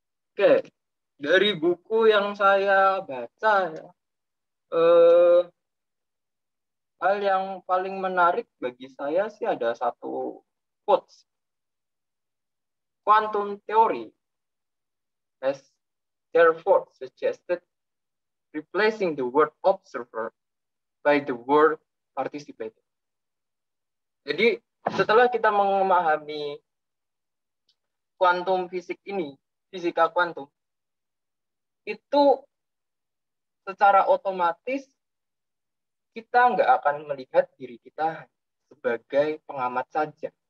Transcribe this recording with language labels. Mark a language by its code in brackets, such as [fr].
[id] Oke, dari buku yang saya baca ya, hal yang paling menarik bagi saya sih ada satu quotes. [en] Quantum theory has therefore suggested replacing the word observer by the word participator. [id] Jadi setelah kita memahami kuantum fisik ini, fisika kuantum, itu secara otomatis kita nggak akan melihat diri kita sebagai pengamat saja.